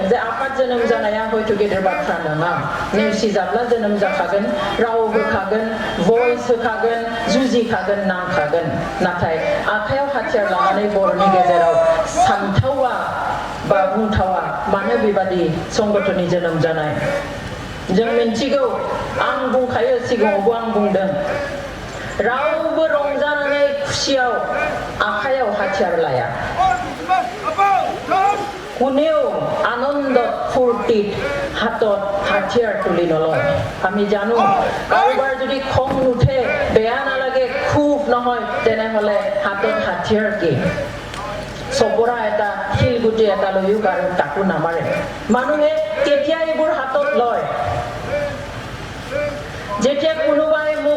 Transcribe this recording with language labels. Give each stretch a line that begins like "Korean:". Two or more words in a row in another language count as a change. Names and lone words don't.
Bodo: जे आफाद जोनोम जानाया हयथ' गेदेर बाथ्रा नङा नेवसिजाब्ला जोनोम जाखागोन राव होखागोन भइस होखागोन जुजिखागोन नांखागोन नाथाय आखायाव हाथियार लानानै बर'नि गेजेराव सानथावा बा बुंथावा मानो बेबादि संगठननि जोनोम जानाय जों मिन्थिगौ आं बुंखायो सिगाङावबो आं बुंदों रावबो रंजानानै खुसियाव आखायाव हाथियार लाया
Assamese: কোনেও আনন্দত ফুৰ্তিত হাতত হাতিয়াৰ তুলি নলয় আমি জানো কাৰোবাৰ যদি খং নুঠে বেয়া নালাগে খুব নহয় তেনেহলে হাতত হাতিয়াৰ কি সবৰা এটা শিলগুটি এটা লৈও কাৰো তাকো নামাৰে মানুহে কেতিয়া এইবোৰ হাতত লয় যেতিয়া কোনোবাই মুখ